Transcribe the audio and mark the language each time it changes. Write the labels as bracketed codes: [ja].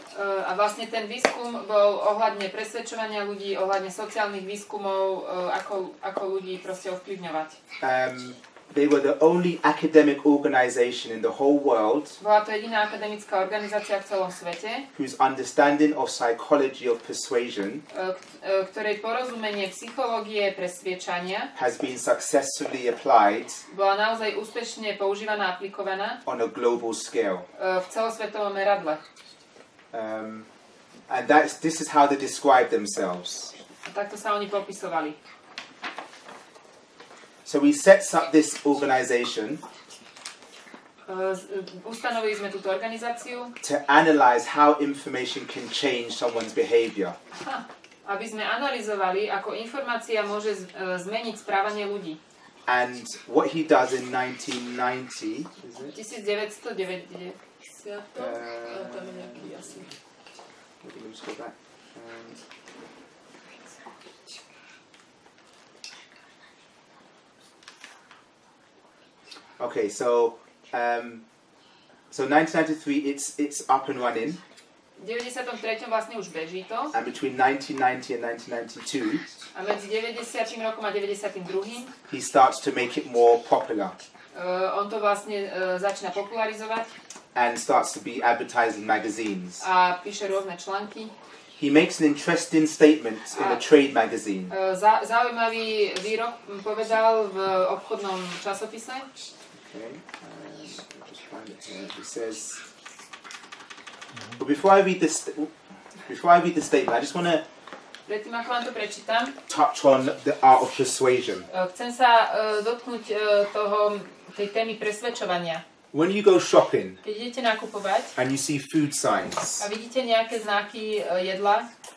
[sk] A vlastne ten výskum bol ohľadne presvedčovania ľudí, ohľadne sociálnych výskumov, ako ľudí proste ovplyvňovať. [en] They were the only academic organization in the whole world. [sk] Bola to jediná akademická organizácia v celom svete, [en] whose understanding of psychology of persuasion [sk] ktorej porozumenie psychológie presviečania [en] has been successfully applied [sk] bola naozaj úspešne používaná a aplikovaná [en] on a global scale. [sk] V celosvetovom meradle. [en] And this is how they describe themselves. [sk] A takto sa oni popisovali. [en] So we sets up this organization [sk] Ustanovili sme túto organizáciu [en] to analyze how information can change someone's behavior. [sk] Aby sme analyzovali, ako informácia môže zmeniť správanie ľudí. [en] And what he does in 1990 is it? [sk] 1990. Tam je nejaký asi. [en] Let me just go back. Okay, so 1993, it's up and running. [sk] V 93. vlastne už beží to. [en] And between 1990 and 1992, [sk] a medzi 90. rokom a 92. [en] he starts to make it more popular. [sk] On to vlastne začína popularizovať. [en] And starts to be advertised in magazines. [sk] A píše rôzne články. [en] He makes an interesting statement in a trade magazine. [sk] Zaujímavý výrok povedal v obchodnom časopise. [en] Okay, just find it here. It says, but before I read the statement, I just want to [sk] predtým, ako vám to prečítam, [en] touch on the art of persuasion. [sk] Chcem sa dotknúť tej témy presvedčovania. [en] When you go shopping, [sk] keď idete nakupovať, [en] and you see food signs, [sk] a vidíte nejaké znaky jedla,